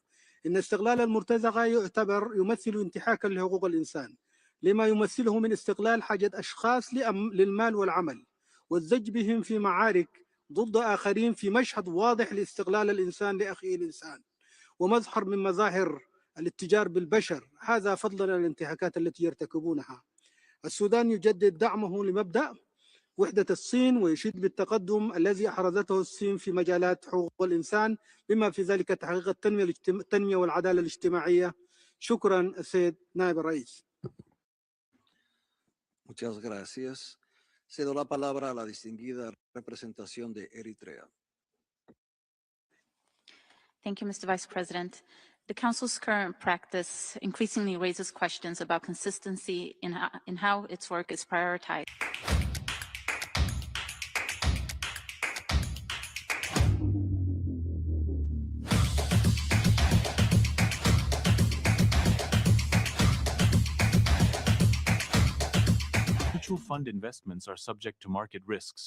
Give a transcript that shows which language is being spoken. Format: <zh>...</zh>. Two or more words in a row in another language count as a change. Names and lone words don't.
<ar>إن استغلال المرتزقة يمثل انتهاكا لحقوق الإنسان، لما يمثله من استغلال حاجة أشخاص للمال والعمل والزج بهم في معارك ضد آخرين، في مشهد واضح لاستغلال الإنسان لأخيه الإنسان ومظهر من مظاهر الاتجار بالبشر، هذا فضلا عن الانتهاكات التي يرتكبونها. السودان يجدد دعمه لمبدأ وحدة الصين ويشيد بالتقدم الذي أحرزته الصين في مجالات حقوق الإنسان، بما في ذلك تحقيق التنمية والعدالة الاجتماعية. شكرا السيد نائب الرئيس.</ar> <es>Muchas gracias. Cedo la palabra a la distinguida representación de Eritrea.</es> <en>Thank you, Mr. Vice President. The Council's current practice increasingly raises questions about consistency in how its work is prioritized. Mutual fund investments are subject to market risks.</en>